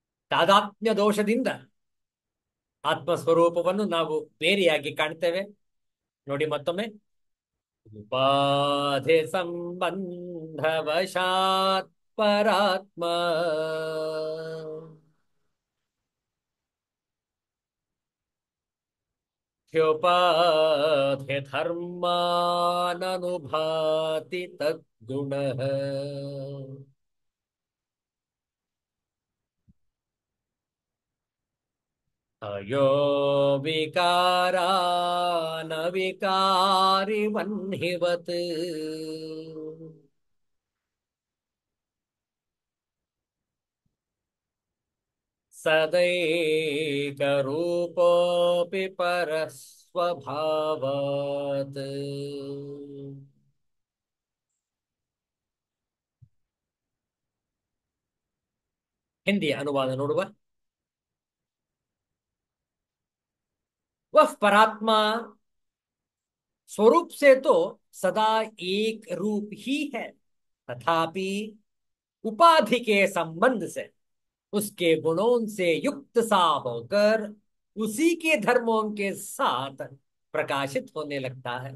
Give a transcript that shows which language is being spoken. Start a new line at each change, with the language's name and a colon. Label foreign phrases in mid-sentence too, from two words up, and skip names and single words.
Kannada: ತಾದಾತ್ಮ್ಯ ದೋಷದಿಂದ ಆತ್ಮಸ್ವರೂಪವನ್ನು ನಾವು ಬೇರೆಯಾಗಿ ಕಾಣ್ತೇವೆ. ನೋಡಿ ಮತ್ತೊಮ್ಮೆ, ಉಪಾಧಿ ಸಂಬಂಧವಶಾತ್ ಪರಾತ್ಮ
Sanskrit: ह्योपाधि धर्माननुभाति तद्गुणः अयो विकारान विकारिवह्निवत् सदैकरूपोऽपि परस्वभावात्।
Kannada: ಹಿಂದಿ ಅನುವಾದ ನೋಡುವ.
Hindi: वह परात्मा स्वरूप से तो सदा एक रूप ही है, तथापि उपाधि के संबंध से उसके गुणों से युक्त सा होकर उसी के धर्मों के साथ प्रकाशित होने लगता है।